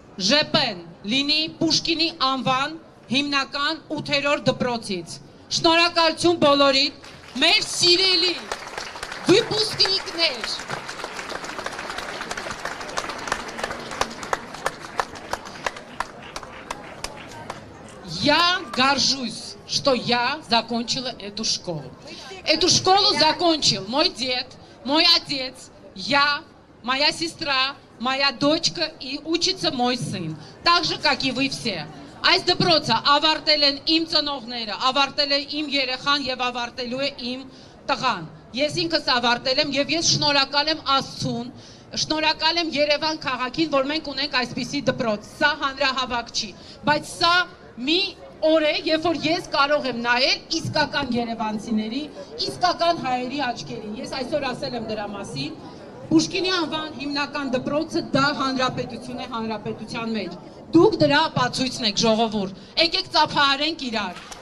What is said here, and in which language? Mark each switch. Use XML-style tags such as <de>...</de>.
<hy>ԺՊ-ն լինի Պուշկինի անվան հիմնական 8-րդ դպրոցից։ Շնորհակալություն բոլորին, մեր սիրելի выпускникներ։</hy> <ru>Я горжусь, что я закончила эту школу. Эту школу закончил мой дед, мой отец, я, моя сестра, моя дочка и учится мой сын. Так же, как и вы все.</ru> <hy>Այս դպրոցը ավարտել են իմ ծնողները, ավարտել է իմ երեխան եւ ավարտելու է իմ տղան։ Ես ինքս ավարտել եմ եւ ես շնորհակալ եմ Աստծուն, շնորհակալ եմ Երևան քաղաքին, որ մենք ունենք այսպիսի դպրոց։ Սա հանրահավաք չի, բայց սա մի օր է, երբ որ ես կարող եմ նայել իսկական երևանցիների, իսկական հայերի աչքերին։ Ես այսօր ասել եմ դրա մասին։ Պուշկինի անվան հիմնական դպրոցը դա հանրապետություն է հանրապետության մեջ։ Դուք դրա ապացույցն եք, ժողովուրդ։ Եկեք ծափահարենք իրար։</hy>